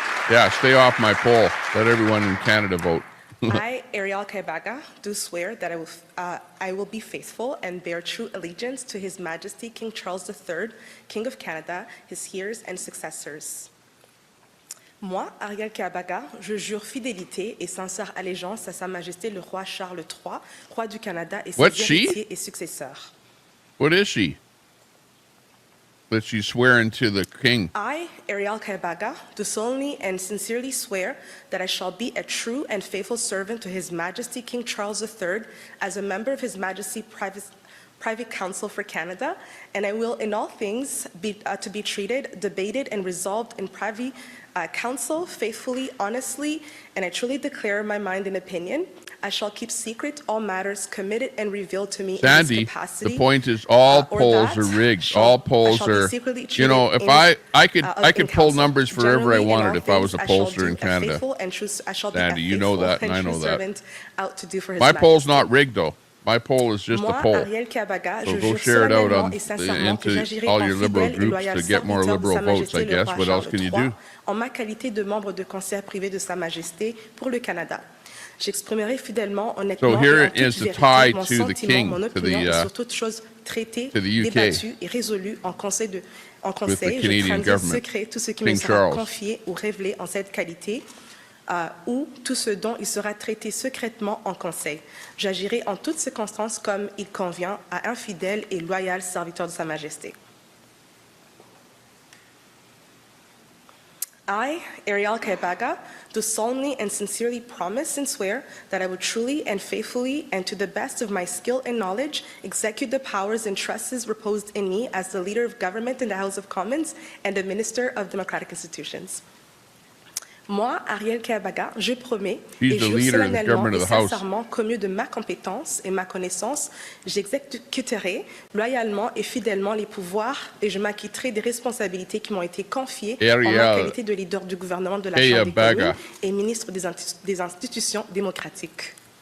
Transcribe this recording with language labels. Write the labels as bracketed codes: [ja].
[en] Yeah, stay off my poll. Let everyone in Canada vote. I, Ariel Kaibaga, do swear that I will be faithful and bear true allegiance to His Majesty King Charles III, King of Canada, his heirs and successors. [fr] Moi, Ariel Kaibaga, je jure fidélité et sincère allégeance à Sa Majesté le Roi Charles III, Roi du Canada et ses héritiers et successeurs. [en] What is she? That she's swearing to the king. I, Ariel Kaibaga, do solemnly and sincerely swear that I shall be a true and faithful servant to His Majesty King Charles III as a member of His Majesty Private Council for Canada, and I will in all things be to be treated, debated, and resolved in private council faithfully, honestly, and I truly declare my mind and opinion. I shall keep secret all matters committed and revealed to me Sandy, in this capacity. The point is all polls are rigged. All polls are, you know, if I could pull numbers for wherever I wanted if I was a pollster in Canada. Sandy, you know that and I know that. My poll's not rigged though. My poll is just a poll. So go share it out into all your liberal groups to get more liberal votes, I guess. What else can you do? [fr] En ma qualité de membre de conseil privé de Sa Majesté pour le Canada. J'exprimerai fidèlement, honnêtement, [en] so here is the tie to the king, to [fr] sur toute chose traitée, débattue et résolue en conseil. Je craindrai secret tout ce qui me sera confié ou révélé en cette qualité, ou tout ce dont il sera traité secrètement en conseil. J'agirai en toutes circonstances comme il convient à un fidèle et loyal serviteur de Sa Majesté. [en] I, Ariel Kaibaga, do solemnly and sincerely promise and swear that I will truly and faithfully and to the best of my skill and knowledge execute the powers and trusts reposed in me as the leader of government in the House of Commons and the Minister of Democratic Institutions. [fr] Moi, Ariel Kaibaga, je promets et jure solennellement et sincèrement qu'au mieux de ma compétence et ma connaissance, j'exécuterai loyalement et fidèlement les pouvoirs et je m'acquitterai des responsabilités qui m'ont été confiées en ma qualité de leader du gouvernement de la Chambre des communes et ministre des institutions démocratiques.